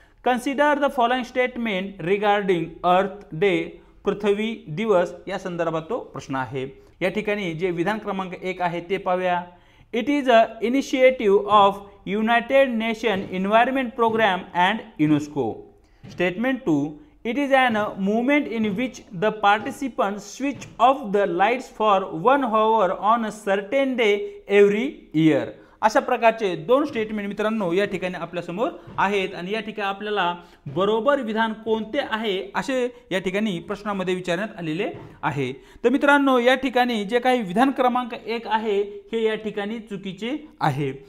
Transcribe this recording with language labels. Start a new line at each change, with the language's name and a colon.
English: consider the following statement regarding earth day,
Marathi: पृथ्वी दिवस या संदर्भात तो प्रश्न आहे। या ठिकाणी जे विधान क्रमांक 1 आहे ते पाहूया।
English: It is a initiative of United Nation Environment Programme and UNESCO. Statement 2, it is an movement in which the participants switch off the lights for 1 hour on a certain day every year।
Marathi: अशा प्रकारचे दोन statement मित्रांनो या ठिकाणी आपल्या समोर आहेत आणि या ठिकाणी आपल्याला बरोबर विधान कोणते आहे असे या ठिकाणी प्रश्नामध्ये विचारण्यात आलेले आहे। तर मित्रांनो या ठिकाणी जे काही विधान क्रमांक 1 आहे हे या ठिकाणी चुकीचे आहे।